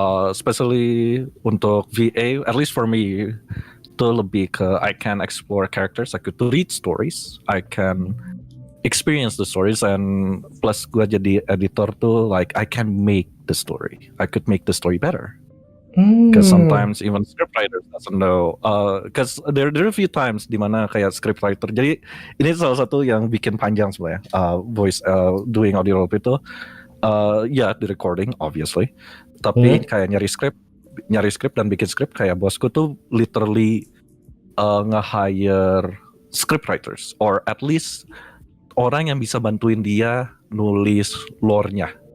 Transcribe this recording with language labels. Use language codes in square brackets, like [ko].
[en] Especially untuk VA, at least for me, [id] itu lebih ke [en] I can explore characters, I could read stories, I can experience the stories, and plus [id] gue jadi editor tuh [en] like I can make the story, I could make the story better. Because sometimes even scriptwriter doesn't know. Because there are a few times [id] dimana kayak [en] scriptwriter. [id] Jadi ini salah satu yang bikin panjang sebenarnya. [en] Voice doing audio roleplay itu, ya the recording obviously. [id] Tapi kayak nyari script dan bikin script, kayak bosku tuh literally nge-hire scriptwriters, [en] or at least [id] orang yang bisa bantuin dia nulis lore-nya.